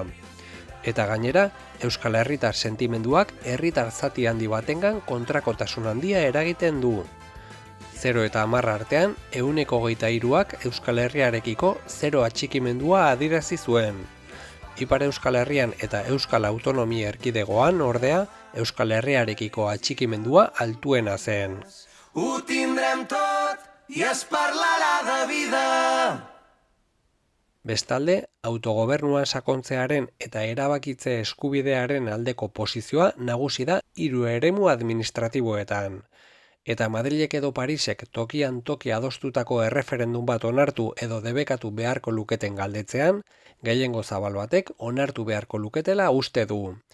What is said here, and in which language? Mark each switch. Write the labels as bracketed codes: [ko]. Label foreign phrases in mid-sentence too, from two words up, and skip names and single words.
[eu] Eta gainera, Euskal Herritar sentimenduak herritar zati handi batengan kontrakotasun handia eragiten du. 0 eta 10 artean, 123ak Euskal Herriarekiko 0 atxikimendua adirazi zuen. Ipar Euskal Herrian eta Euskal Autonomia Erkidegoan, ordea, Euskal Herriarekiko atxikimendua altuena zen. [ca] Ho tindrem tot i es parlarà de vida. [eu] Bestalde, autogobernuan sakontzearen eta erabakitze eskubidearen aldeko posizioa nagusi da 3 eremu administratiboetan. Eta Madrilek edo Parisek tokian toki adostutako erreferendum bat onartu edo debekatu beharko luketen galdetzean, gehiengo zabal batek onartu beharko luketela uste du.